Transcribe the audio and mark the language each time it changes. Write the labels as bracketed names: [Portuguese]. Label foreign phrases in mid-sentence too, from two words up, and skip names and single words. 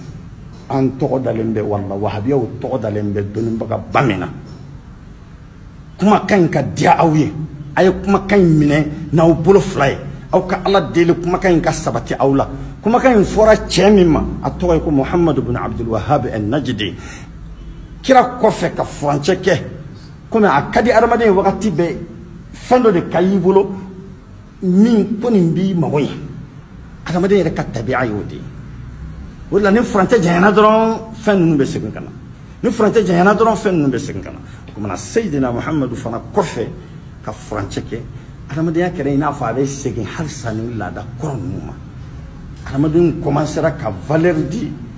[Bambara] an tɔgɔ dalen bɛ wala wahabiyaw tɔgɔ dalen bɛ dɔnnibaga ba min na kumakan in ka diya aw ye a ye kumakan in minɛ n'aw bolo fila ye aw ka ala deli kumakan in ka sabati aw la kumakan in fɔra cɛ min ma a tɔgɔ ye ko Muhammadu bin Abdul Wahhab an-Najdi kira kɔfɛ ka furancɛ kɛ komi a ka di adamaden ye wagati bɛɛ fɛn dɔ de ka y'i bolo min ko nin b'i mago ye adamaden yɛrɛ ka tabiya y'o de ye o la ni furancɛ janyana dɔrɔn fɛn ninnu bɛ segin ka na ni furancɛ janyana dɔrɔn fɛn ninnu bɛ segin ka na o kumana Seydina Muhamadu fana kɔfɛ ka furancɛ kɛ adamadenya kɛra i n'a fɔ a bɛ segin halisa ni laada kɔrɔ ninnu ma adamadenw commencera ka valeur di